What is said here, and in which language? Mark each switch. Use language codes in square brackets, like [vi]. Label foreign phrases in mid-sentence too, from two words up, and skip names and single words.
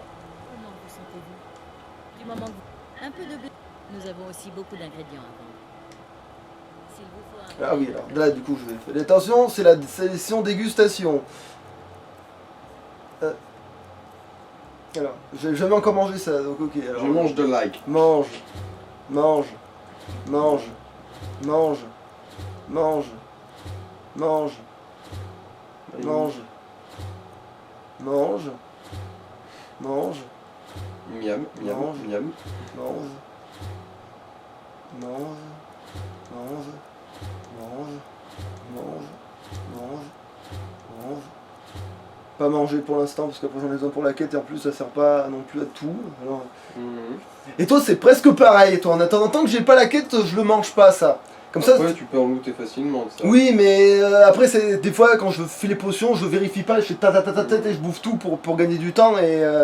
[fr] Comment vous sentez-vous? Du moment que vous... Un peu de blé. Nous avons aussi beaucoup d'ingrédients à vendre. S'il vous faut un... Ah oui, alors là du coup je vais faire. Attention, c'est la session dégustation. Alors, j'ai jamais encore mangé ça, donc ok. Alors, Je mange de like. mange, mange, mange, mange, mange, mange, mange, mange, mange, Miam, miam, Mange. miam. mange, mange, mange, mange, mange, mange, mange. Pas manger pour l'instant parce qu'après j'en ai besoin pour la quête et en plus ça sert pas non plus à tout. Alors... Mhm. Et toi c'est presque pareil, toi en attendant tant que j'ai pas la quête je le mange pas ça. Comme ça. Après, tu peux en looter facilement de ça. Oui mais après c'est des fois quand je fais les potions je vérifie pas, je fais ta ta ta ta ta et je bouffe tout pour gagner du temps et